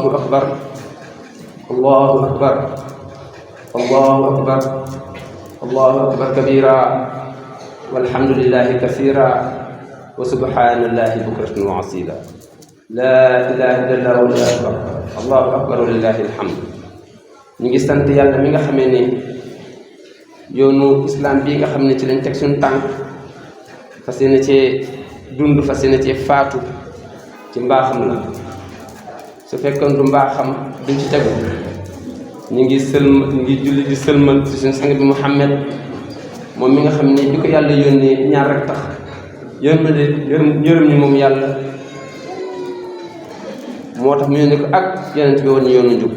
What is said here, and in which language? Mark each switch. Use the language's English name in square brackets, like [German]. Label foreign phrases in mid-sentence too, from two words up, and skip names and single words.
[Arabic] أكبر، الله أكبر، الله أكبر، الله أكبر كبيرا، والحمد لله كثيرا، وسبحان الله بكرة وأصيلا. لا إله إلا الله والله أكبر، الله أكبر ولله الحمد. [Wolof] ñu ngi sant yàlla mi nga xamee ni yoonu islam bii nga xam ne ci lañ teg suñu tànk, fas yéene cee dund, fas yéene cee faatu ci mbaaxam la. su fekkoon du mbaaxam duñ ci tegu. ñu ngi julli di sëlmal ci suñu sang bi Muhammad, moom mi nga xam ne bi ko yàlla yónnee ñaar rek tax, yërëm ñu moom yàlla moo tax mu yónni ko ak yonent bi woon ñu yoonu njub.